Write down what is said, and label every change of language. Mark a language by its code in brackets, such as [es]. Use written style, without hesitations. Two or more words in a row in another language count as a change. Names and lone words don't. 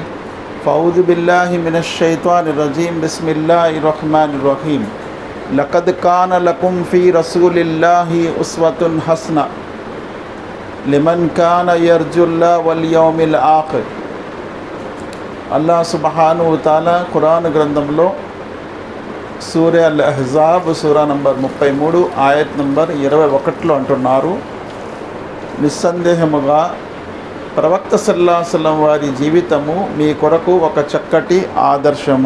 [ar] فأعوذ بالله من الشيطان الرجيم. بسم الله الرحمن الرحيم. لقد كان لكم في رسول الله أسوة حسنة لمن كان يرجو الله واليوم الآخر. الله سبحانه وتعالى [te] ఖురాన్ గ్రంథంలో సూరా అల్ అహ్జాబ్ సూరా నంబర్ 33 ఆయత్ నంబర్ 21లో అంటున్నారు, నిస్సందేహముగా ప్రవక్త [ar] صلى الله عليه وسلم [te] వారి జీవితము మీ కొరకు ఒక చక్కటి ఆదర్శము.